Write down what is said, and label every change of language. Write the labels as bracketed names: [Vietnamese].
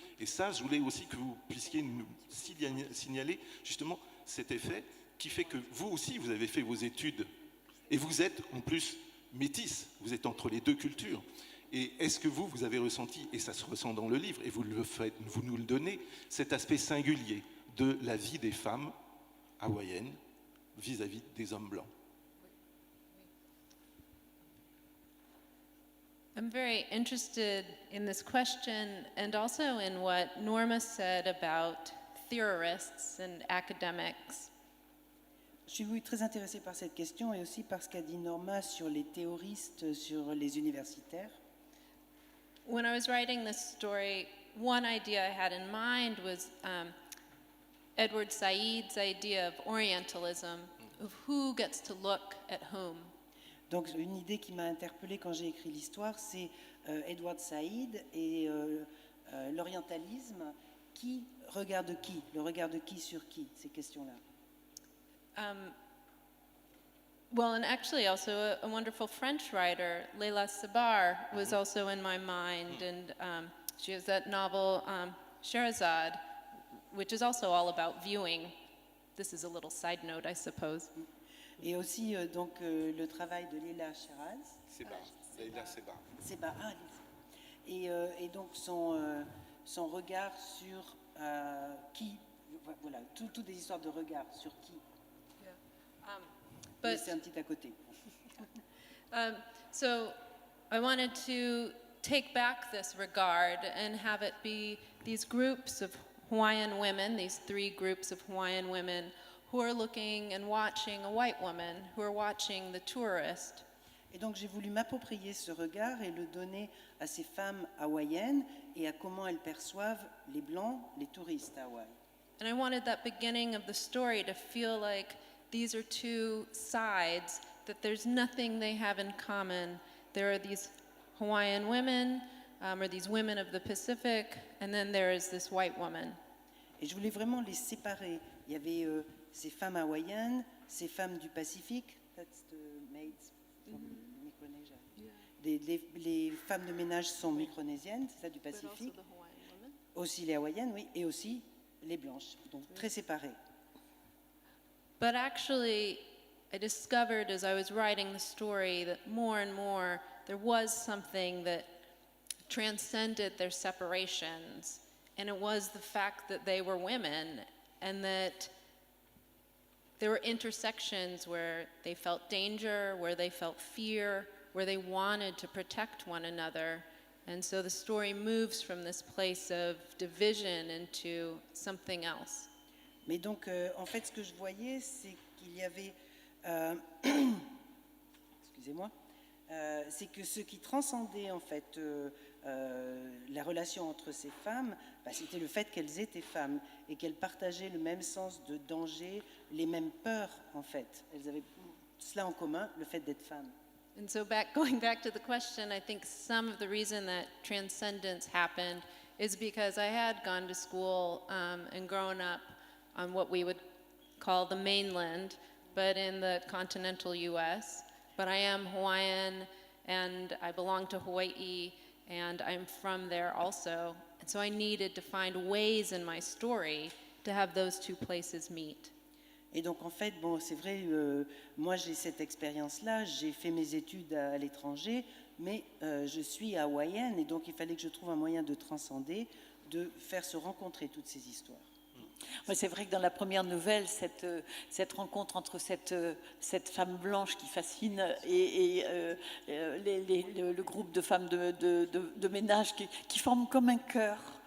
[French] Et ça, je voulais aussi que vous puissiez nous signaler justement cet effet qui fait que vous aussi, vous avez fait vos études et vous êtes en plus métisse, vous êtes entre les deux cultures. Et est-ce que vous avez ressenti, et ça se ressent dans le livre, et vous nous le donnez, cet aspect singulier de la vie des femmes hawaïennes vis-à-vis des hommes blancs? [English] I'm very interested in this question and also in what Norma said about theorists and academics. [French] Je suis oui, très intéressée par cette question et aussi par ce qu'a dit Norma sur les théoristes, sur les universitaires. [English] When I was writing this story, one idea I had in mind was Edward Said's idea of Orientalism, of who gets to look at whom. [French] Donc une idée qui m'a interpellée quand j'ai écrit l'histoire, c'est Edward Said et l'orientalisme, qui regarde qui, le regard de qui sur qui, ces questions-là. [English] Well, and actually also a wonderful French writer, Leila Sabar, was also in my mind, and she has that novel Sherazade, which is also all about viewing. This is a little side note, I suppose. [French] Et aussi donc le travail de Leila Sheraz. Leila Seba. Seba, et donc son regard sur qui, voilà, toutes des histoires de regard sur qui. [English] But [French] C'est un petit à côté. [English] so I wanted to take back this regard and have it be these groups of Hawaiian women, these 3 groups of Hawaiian women who are looking and watching a white woman, who are watching the tourist. [French] Et donc j'ai voulu m'approprier ce regard et le donner à ces femmes hawaïennes et à comment elles perçoivent les Blancs, les touristes à Hawaï. [English] And I wanted that beginning of the story to feel like these are 2 sides, that there's nothing they have in common. There are these Hawaiian women, or these women of the Pacific, and then there is this white woman. [French] Et je voulais vraiment les séparer. Il y avait ces femmes hawaïennes, ces femmes du Pacifique, [English] that's the maids from Micronesia. [French] Les femmes de ménage sont micronésiennes, c'est ça, du [English] But also [French] Pacifique. [English] the Hawaiian women. [French] Aussi les hawaïennes, oui, et aussi les blanches, donc très séparées. [English] But actually, I discovered as I was writing the story that more and more there was something that transcended their separations, and it was the fact that they were women and that there were intersections where they felt danger, where they felt fear, where they wanted to protect one another. And so the story moves from this place of division into something else. [French] Mais donc, en fait, ce que je voyais, c'est qu'il y avait, excusez-moi, c'est que ce qui transcendait en fait la relation entre ces femmes, c'était le fait qu'elles étaient femmes et qu'elles partageaient le même sens de danger, les mêmes peurs en fait. Elles avaient cela en commun, le fait d'être femmes. [English] And so going back to the question, I think some of the reason that transcendence happened is because I had gone to school and grown up on what we would call the mainland, but in the continental US. But I am Hawaiian and I belong to Hawaii and I'm from there also. And so I needed to find ways in my story to have those two places meet. [French] Et donc en fait, bon, c'est vrai, moi j'ai cette expérience-là, j'ai fait mes études à l'étranger, mais je suis hawaïenne et donc il fallait que je trouve un moyen de transcender, de faire se rencontrer toutes ces histoires. Ouais, c'est vrai que dans la première nouvelle, cette rencontre entre cette femme blanche qui fascine et le groupe de femmes de ménage qui forment comme un chœur.